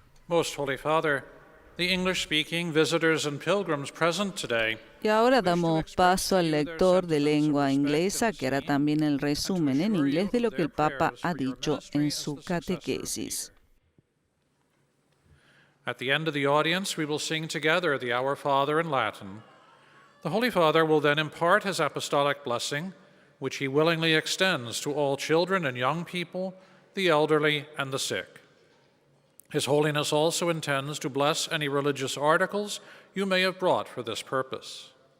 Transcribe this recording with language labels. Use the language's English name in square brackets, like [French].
[English] Most Holy Father, the English-speaking visitors and pilgrims present today. [Spanish] Y ahora damos paso al lector de lengua inglesa, que hará también el resumen en inglés de lo que el Papa ha dicho en su catequesis. [English] At the end of the audience, we will sing together the Our Father in Latin. The Holy Father will then impart his apostolic blessing, which he willingly extends to all children and young people, the elderly and the sick. His Holiness also intends to bless any religious articles you may have brought for this purpose.